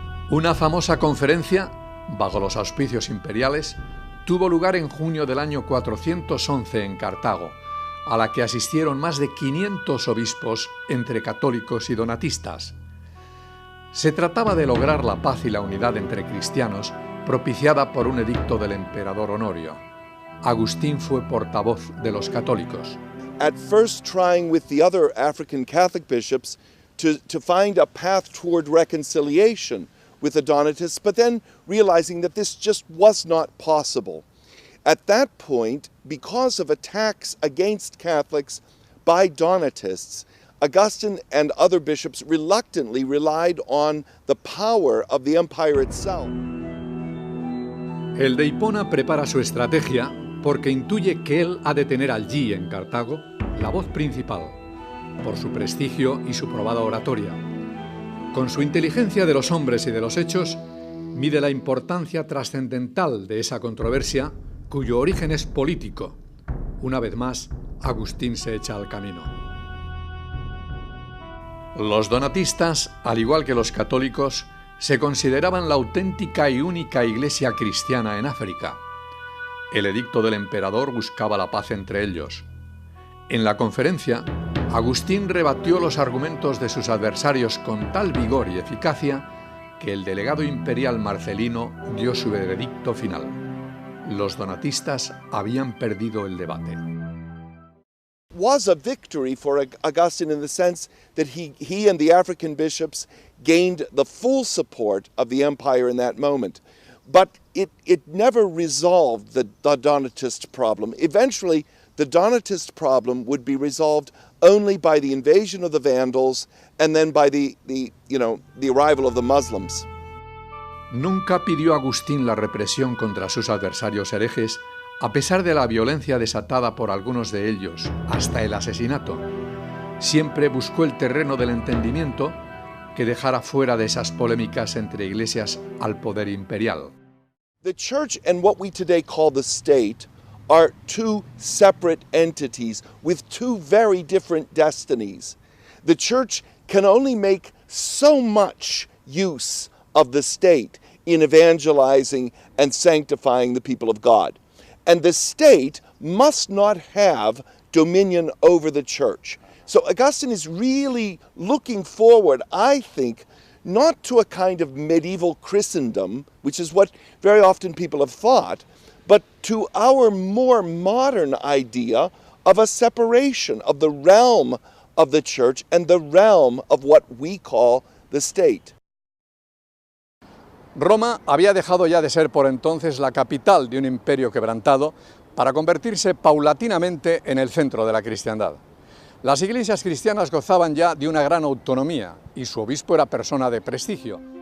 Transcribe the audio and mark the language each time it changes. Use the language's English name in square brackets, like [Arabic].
[Spanish] Una famosa conferencia, bajo los auspicios imperiales, tuvo lugar en junio del año 411 en Cartago, a la que asistieron más de 500 obispos entre católicos y donatistas. Se trataba de lograr la paz y la unidad entre cristianos, propiciada por un edicto del emperador Honorio. Agustín fue portavoz de los católicos. [English] At first trying with the other African Catholic bishops to find a path toward reconciliation with the Donatists, but then realizing that this just was not possible. At that point, because of attacks against Catholics by Donatists, Augustine and other bishops reluctantly relied on the power of the empire itself. [Spanish] El de Hipona prepara su estrategia porque intuye que él ha de tener allí, en Cartago, la voz principal, por su prestigio y su probada oratoria. Con su inteligencia de los hombres y de los hechos, mide la importancia trascendental de esa controversia, cuyo origen es político. Una vez más, Agustín se echa al camino. Los donatistas, al igual que los católicos, se consideraban la auténtica y única iglesia cristiana en África. El edicto del emperador buscaba la paz entre ellos. En la conferencia, Agustín rebatió los argumentos de sus adversarios con tal vigor y eficacia que el delegado imperial Marcelino dio su veredicto final. Los donatistas habían perdido el debate. [English] Was a victory for Augustine in the sense that he and the African bishops gained the full support of the empire in that moment. But it never resolved the Donatist problem. Eventually, the Donatist problem would be resolved only by the invasion of the Vandals and then by the arrival of the Muslims. [Spanish] Nunca pidió Agustín la represión contra sus adversarios herejes, a pesar de la violencia desatada por algunos de ellos, hasta el asesinato. Siempre buscó el terreno del entendimiento que dejara fuera de esas polémicas entre iglesias al poder imperial. [English] The church and what we today call the state are two separate entities with two very different destinies. The church can only make so much use of the state in evangelizing and sanctifying the people of God. And the state must not have dominion over the church. So Augustine is really looking forward, I think, not to a kind of medieval Christendom, which is what very often people have thought, but to our more modern idea of a separation of the realm of the church and the realm of what we call the state. [Spanish] Roma había dejado ya de ser por entonces la capital de un imperio quebrantado para convertirse paulatinamente en el centro de la cristiandad. Las iglesias cristianas gozaban ya de una gran autonomía y su obispo era persona de prestigio.